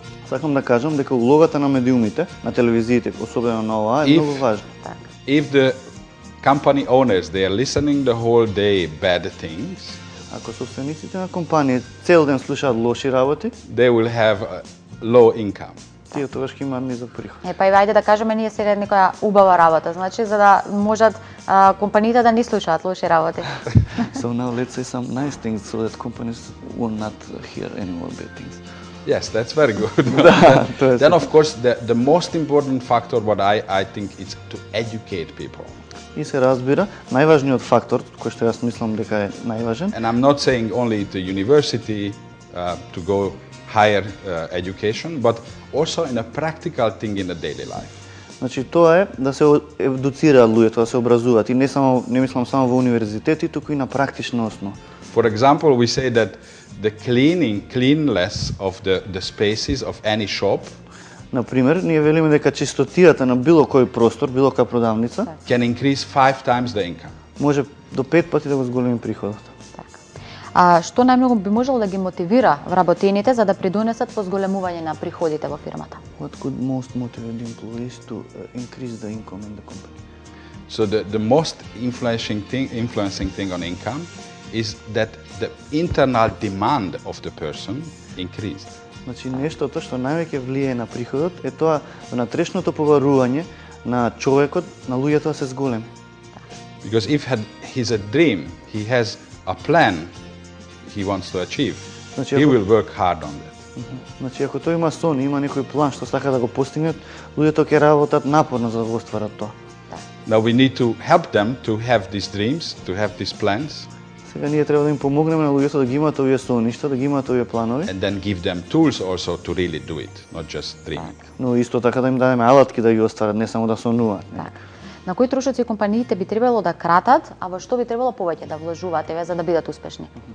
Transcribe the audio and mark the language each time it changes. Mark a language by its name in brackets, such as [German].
[Macedonian] Сакам да кажам дека улогата на медиумите, на телевизиите, особено на ова, е многу важна. Така. [English] If the company owners, they are listening the whole day bad things, [Macedonian] Ако собствениците на компании цел ден слушаат лоши работи, [English] they will have a low income. [Macedonian] тие тогаш ќе имаат низок приход. Па и ајде да кажеме ние сега некоја убава работа, значи за да можат компаниите да не слушаат лоши работи. [English] So now let's say some nice things so that companies will not hear any more bad things. Yes, that's very good. to je Then, of course, the most important factor, what I think, is to educate people. [Macedonian] И се разбира, најважниот фактор, кој што јас мислам дека е најважен, [English] And I'm not saying only the university to go higher education, but also in a practical thing in the daily life. [Macedonian] значи тоа е да се едуцираат луѓето, да се образуваат и не мислам само во универзитети, туку и на практична основа. [English] For example, we say that the cleanliness of the spaces of any shop [Macedonian] Например, ние велиме дека чистотијата на било кој простор, било која продавница, [English] can increase 5 times the income. [Macedonian] може до 5 пати да го зголеми приходот. Така. Што најмногу би можело да ги мотивира вработените за да придонесат во зголемување на приходите во фирмата? [English] What could most motivate the employees to increase the income in the company? So the most influencing thing on income is that the internal demand of the person increased. [Macedonian] Значи нештото што највеќе влијае на приходот е тоа внатрешното побарување на човекот, на луѓето да се зголеми. [English] Because if he's a dream, he has a plan he wants to achieve, [Macedonian] Значи, [English] he [Macedonian] ако- [English] will work hard on that. [Macedonian] Значи ако тој има сон, има некој план што сака да го постигнат, луѓето ќе работат напорно за да го остварат тоа. [English] Now we need to help them to have these dreams, to have these plans, [Macedonian] Сега ние треба да им помогнеме на луѓето да ги имаат овие соништа, да ги имаат овие планови, [English] and then give them tools also to really do it, not just dreaming. [Macedonian] но исто така да им дадеме алатки да ги остварат, не само да сонуваат. Така. На кои трошоци компаниите би требало да кратат, а во што би требало повеќе да вложуваат еве за да бидат успешни?